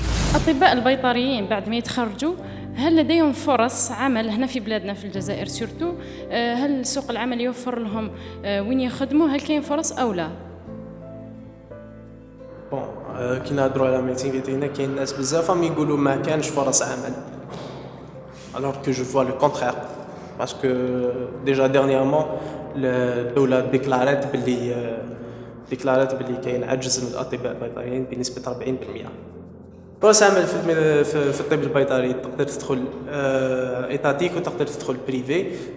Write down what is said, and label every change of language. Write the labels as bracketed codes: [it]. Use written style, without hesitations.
[ar] الاطباء البيطريين بعد ما يتخرجوا هل لديهم فرص عمل هنا في بلادنا في الجزائر سورتو؟ هل سوق العمل يوفر لهم وين يخدموا؟ هل كاين فرص او لا؟ بون كي نهضروا على ميديسين فيتيرينير كاين ناس بزاف يقولوا ما كانش فرص عمل. [fr] Alors que je vois le contraire, parce que déjà dernièrement, [ar] الدولة ديكلارات باللي كاين عجز من الأطباء البيطريين بنسبة 40%. فرص عمل في الطب البيطري تقدر تدخل إيتاتيك وتقدر تدخل بريفي.